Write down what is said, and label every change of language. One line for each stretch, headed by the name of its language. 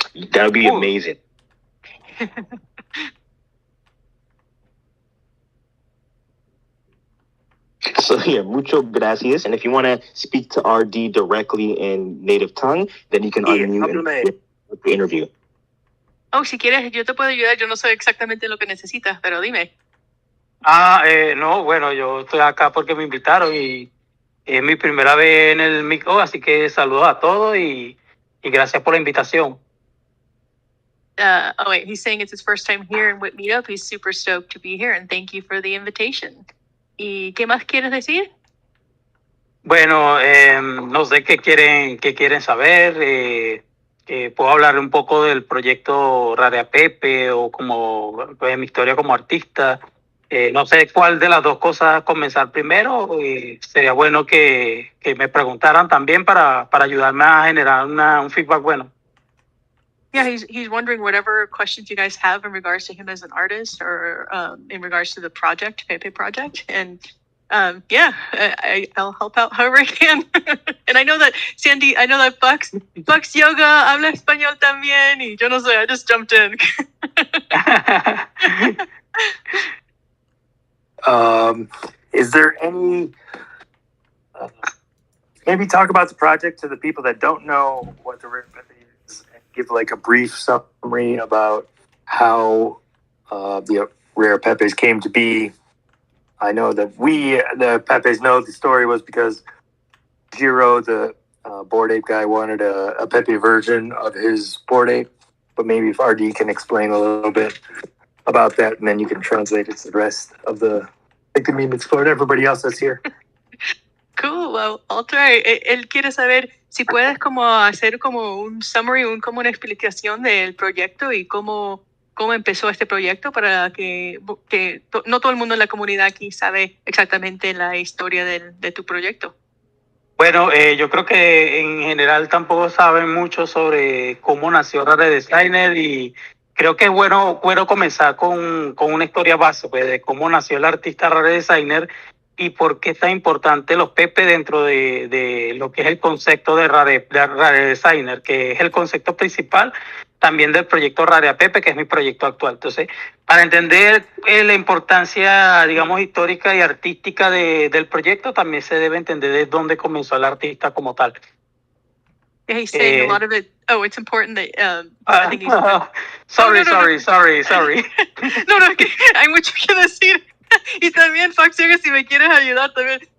English: That would be amazing. So yeah,
Spanish: mucho gracias.
English: And if you want to speak to RD directly in native tongue, then you can unmute and the interview.
Spanish: Oh, si quieres, yo te puedo ayudar. Yo no sé exactamente lo que necesitas, pero dime. No, bueno, yo estoy acá porque me invitaron y es mi primera vez en el micro, así que saludos a todos y gracias por la invitación.
English: Oh wait, he's saying it's his first time here in WIP meetup. He's super stoked to be here, and thank you for the invitation.
Spanish: ¿Y qué más quieres decir? Bueno, no sé qué quieren saber. Puedo hablar un poco del proyecto Apepe o como pues, mi historia como artista. No sé cuál de las dos cosas comenzar primero. Y sería bueno que me preguntaran también para ayudarme a generar un feedback bueno.
English: Yeah, he's wondering whatever questions you guys have in regards to him as an artist or in regards to the project, Pepe project. And yeah, I'll help out however I can. And I know that Sandy, I know that Bucks Yoga
Spanish: habla español también. Y yo no sé,
English: I just jumped in. Is there any maybe talk about the project to the people that don't know what the Rare Apepe is and give like a brief summary about how the Rare Apepes came to be. I know that the Apepes know the story was because Jiro, the Bored Ape guy, wanted a Apepe version of his Bored Ape, but maybe if RD can explain a little bit about that, and then you can translate it to the rest of the mean explore everybody else that's here. Cool, well, I'll try.
Spanish: Él quiere saber si puedes como hacer como un summary, como una explicación del proyecto y cómo empezó este proyecto para que no todo el mundo en la comunidad aquí sabe exactamente la historia de tu proyecto. Bueno, yo creo que en general tampoco saben mucho sobre cómo nació Rare Designer y creo que es bueno comenzar con una historia base pues, de cómo nació el artista Rare Designer y por qué es tan importante los Pepe dentro de lo que es el concepto de Rare Designer, que es el concepto principal también del proyecto Rare Apepe, que es mi proyecto actual. Entonces, para entender la importancia, digamos, histórica y artística del proyecto, también se debe entender de dónde comenzó el artista como tal.
English: Yeah, he's saying a lot of it. Oh, it's important that I think he's. Sorry.
Spanish: No, que hay mucho que decir. Y también, Fox Yoga, si me quieres ayudar también.